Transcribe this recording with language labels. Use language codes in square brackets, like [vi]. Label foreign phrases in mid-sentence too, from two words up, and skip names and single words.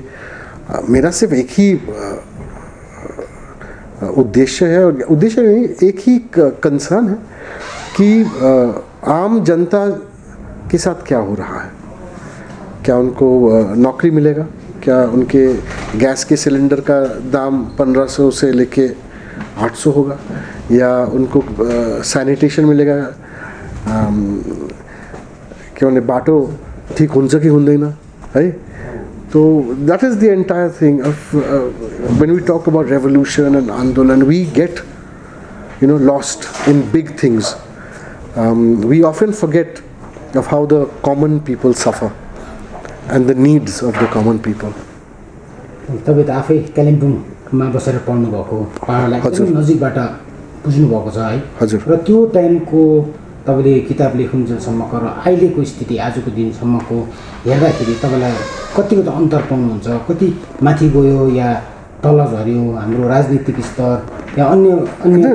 [hi] मेरा सिर्फ एक ही उद्देश्य है, और उद्देश्य नहीं, एक ही कंसर्न है कि आम जनता के साथ क्या हो रहा है। क्या उनको नौकरी मिलेगा, क्या उनके गैस के सिलेंडर का दाम 1500 से लेके 800 होगा, या उनको सैनिटेशन मिलेगा, क्या उन्हें [ne] बाटो ठीक हुन्छ कि हुँदैन है। [en] तो that is the entire thing of when we talk about revolution and andolan, we get lost in big things. We often forget of how the common people suffer and the needs of the common people. [ne] तपाईँ त आफै कालिम्पोङमा बसेर पढ्नु भएको, पहाडलाई एकदम नजिकबाट बुझ्नु भएको छ है। हजुर। र त्यो टाइमको तपाईँले किताब लेख्नुन्जेलसम्मको र अहिलेको स्थिति आजको दिनसम्मको हेर्दाखेरि तपाईँलाई कतिको त अन्तर पाउनुहुन्छ, कति माथि गयो या तल झऱ्यो हाम्रो राजनीतिक स्तर या अन्य अन्य?